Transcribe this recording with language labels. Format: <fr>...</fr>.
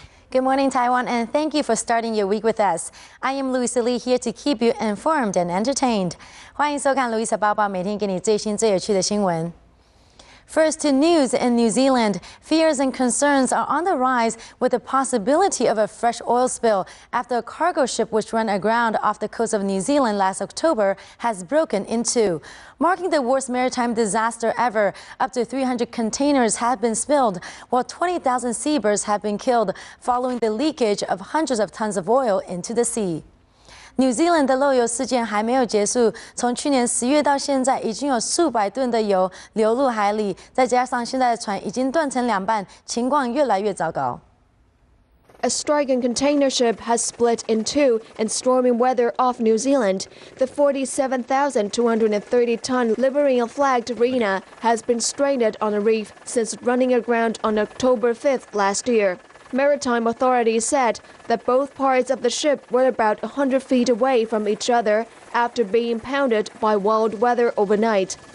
<en>Good morning, Taiwan, and thank you for starting your week with us. I am Louisa here to keep you informed and entertained.</en> <zh>欢迎收看 Louisa 报报，每天给你最新最有趣的新闻。</zh> <en>First to news in New Zealand. Fears and concerns are on the rise with the possibility of a fresh oil spill after a cargo ship which ran aground off the coast of New Zealand last October has broken in two, marking the worst maritime disaster ever. Up to 300 containers have been spilled, while 20,000 seabirds have been killed following the leakage of hundreds of tons of oil into the sea.</en> <zh>New Zealand 的漏油事件还没有结束，从去年10月到现在，已经有数百吨的油流入海里，再加上现在的船已经断成两半，情况越来越糟糕。</zh> <en>A striking container ship has split in two in stormy weather off New Zealand. The 47,230-ton Liberian-flagged Rena has been stranded on a reef since running aground on October 5th last year. Maritime authorities said that both parts of the ship were about 100 feet away from each other after being pounded by wild weather overnight.</en>